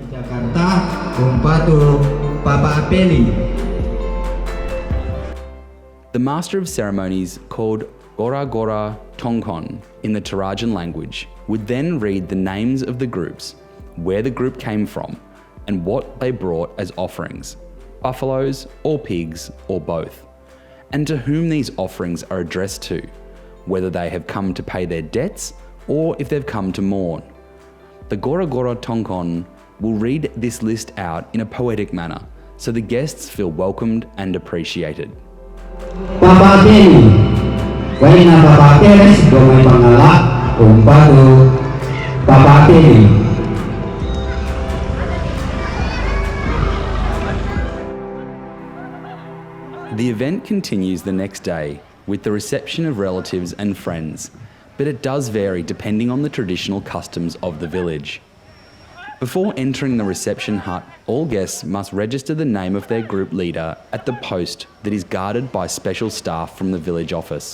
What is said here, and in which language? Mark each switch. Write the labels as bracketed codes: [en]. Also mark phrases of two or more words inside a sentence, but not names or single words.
[en] The master of ceremonies, called Gora Gora Tongkon in the Torajan language, would then read the names of the groups, where the group came from, and what they brought as offerings, buffaloes or pigs or both, and to whom these offerings are addressed to, whether they have come to pay their debts or if they've come to mourn. The Gora Gora Tongkon will read this list out in a poetic manner, so the guests feel welcomed and appreciated. Papa Peli, Waina Papa Peles, Gomai Pangala, Umpatu Papa Peli. The event continues the next day with the reception of relatives and friends, but it does vary depending on the traditional customs of the village. Before entering the reception hut, all guests must register the name of their group leader at the post that is guarded by special staff from the village office.